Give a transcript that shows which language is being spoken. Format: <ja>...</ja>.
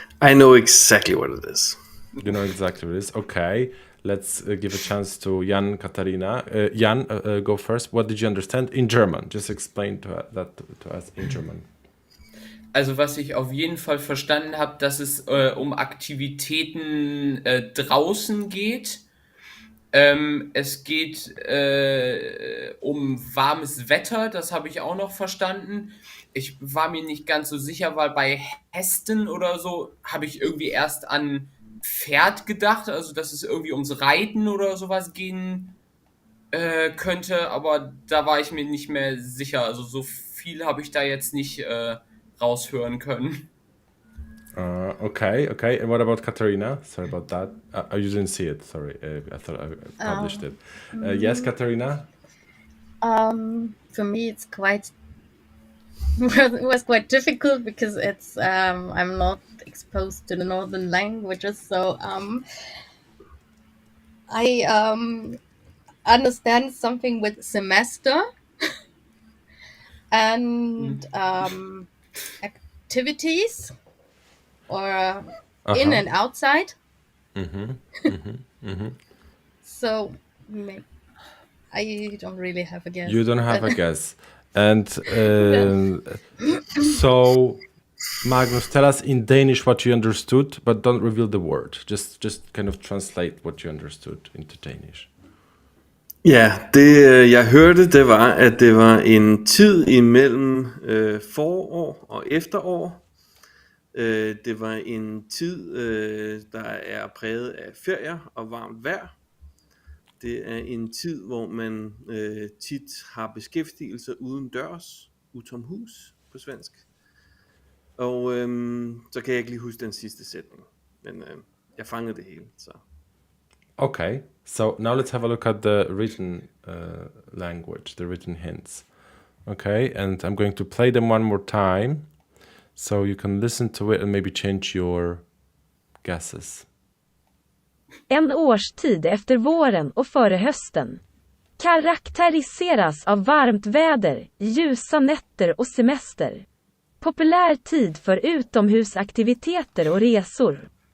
<en>I know exactly what it is. You know exactly what it is? Okay. Let's give a chance to Jan, Katarina. Jan, go first. What did you understand in German? Just explain that to us in German.</en> <de>Also was ich auf jeden Fall verstanden habe, dass es um Aktivitäten draußen geht. Es geht um warmes Wetter, das habe ich auch noch verstanden. Ich war mir nicht ganz so sicher, weil bei Hästen oder so habe ich irgendwie erst an Pferd gedacht, also dass es irgendwie ums Reiten oder sowas gehen könnte, aber da war ich mir nicht mehr sicher. Also so viel habe ich da jetzt nicht raushören können.</de> <en>Okay. And what about Katarina? Sorry about that. You didn't see it. Sorry, I thought I published it. Yes, Katarina. For me, it's quite. It was quite difficult because it's. I'm not exposed to the northern languages, so I understand something with semester and activities. Or in and outside. So I don't really have a guess. You don't have a guess. And so Magnus, tell us in Danish what you understood, but don't reveal the word. Just kind of translate what you understood into Danish.</en> <da>Ja, det jeg hørte, det var, at det var en tid imellem forår og efterår. Det var en tid, der er præget af ferier og varmt vejr. Det er en tid, hvor man tit har beskæftigelse uden dørs, utomhus på svensk. Og så kan jeg ikke lige huske den sidste sætning, men jeg fangede det hele. Så.</da> <en>Okay, so now let's have a look at the written language, the written hints. Okay, and I'm going to play them one more time, so you can listen to it and maybe change your guesses.</en> <sv>En årstid efter våren och före hösten. Karaktäriseras av varmt väder, ljusa nätter och semester. Populär tid för utomhusaktiviteter och resor.</sv>